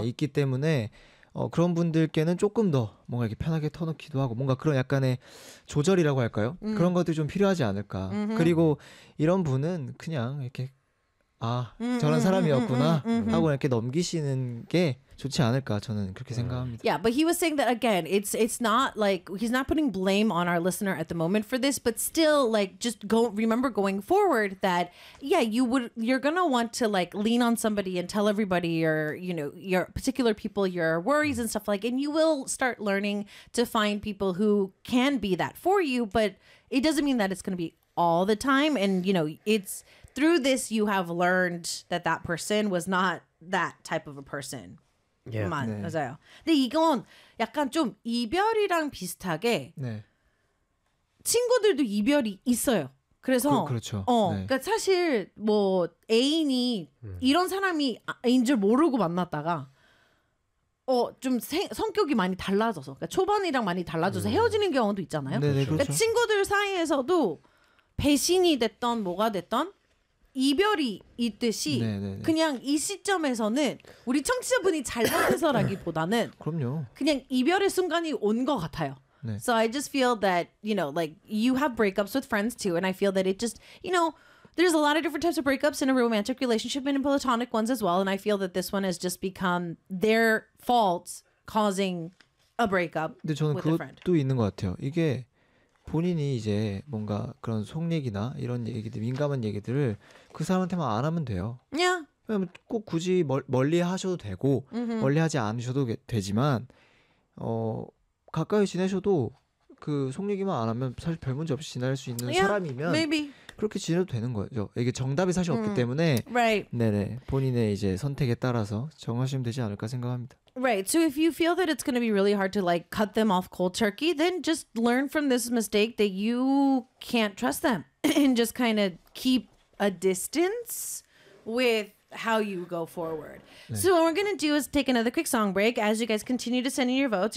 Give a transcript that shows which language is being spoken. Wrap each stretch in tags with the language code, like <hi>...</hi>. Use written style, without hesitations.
<ko>네, 있기 때문에 그런 분들께는 조금 더 뭔가 이렇게 편하게 터놓기도 하고 뭔가 그런 약간의 조절이라고 할까요? 그런 것들이 좀 필요하지 않을까. 그리고 이런 분은 그냥 이렇게 아 저런 사람이었구나 하고 이렇게 넘기시는 게 좋지 않을까 저는 그렇게 생각합니다.</ko> <en>Yeah, but he was saying that again. It's not like he's not putting blame on our listener at the moment for this, but still, like, just go remember going forward that yeah, you're gonna want to like lean on somebody and tell everybody your particular people your worries and stuff like, and you will start learning to find people who can be that for you. But it doesn't mean that it's gonna be all the time, and you know it's. Through this, you have learned that that person was not that type of a person. Yeah.</en> <ko>네. 맞아요. 근데 이건 약간 좀 이별이랑 비슷하게 네. 친구들도 이별이 있어요. 그래서 그렇죠. 네. 그러니까 사실 뭐 애인이 이런 사람이인 줄 모르고 만났다가 좀 성격이 많이 달라져서 그러니까 초반이랑 많이 달라져서 헤어지는 경우도 있잖아요. 네, 그렇죠. 그러니까 친구들 사이에서도 배신이 됐던 뭐가 됐던 이별이 있듯이 네네네. 그냥 이 시점에서는 우리 청취자분이 잘못해서라기보다는 그럼요. 그냥 이별의 순간이 온 것 같아요. 네.</ko> <en>So I just feel that, you know, like you have breakups with friends too and I feel that it just, you know, there's a lot of different types of breakups in a romantic relationship and in platonic ones as well and I feel that this one has just become their fault causing a breakup with a friend.</en> <ko>근데 저는 그것도 있는 것 같아요. 이게 본인이 이제 뭔가 그런 속 얘기나 이런 얘기들 민감한 얘기들을 그 사람한테만 안 하면 돼요. 그냥</ko> <en>yeah.</en> <ko>꼭 굳이 멀리 하셔도 되고 mm-hmm. 멀리 하지 않으셔도 되지만 가까이 지내셔도 그 속 얘기만 안 하면 사실 별 문제 없이 지낼 수 있는</ko> <en>yeah.</en> <ko>사람이면</ko> <en>Maybe.</en> <ko>그렇게 지내도 되는 거죠. 이게 정답이 사실 없기 때문에</ko> <en>right.</en> <ko>네네 본인의 이제 선택에 따라서 정하시면 되지 않을까 생각합니다.</ko> <en>Right, so if you feel that it's going to be really hard to like cut them off cold turkey, then just learn from this mistake that you can't trust them and just kind of keep a distance with how you go forward.</en> <ko>네.</ko> <en>So what we're going to do is take another quick song break as you guys continue to send in your votes.</en>